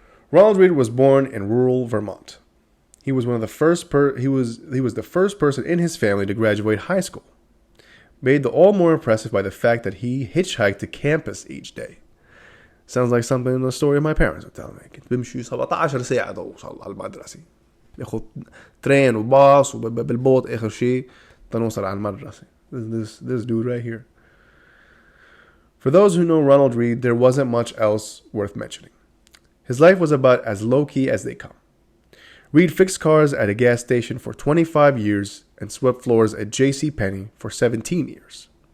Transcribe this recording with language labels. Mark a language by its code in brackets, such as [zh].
[en] Ronald Reed was born in rural Vermont. He was the first person in his family to graduate high school. Made all the more impressive by the fact that he hitchhiked to campus each day. Sounds like something in the story my parents would tell me. [ar] كنت بمشي 17 ساعة توصل على المدرسة. بياخد ترين وباص وبالبوت آخر شيء تنوصل على المدرسة. [en] This dude right here. For those who know Ronald Reed, there wasn't much else worth mentioning. His life was about as low-key as they come. Reed fixed cars at a gas station for 25 years and swept floors at JCPenney for 17 years.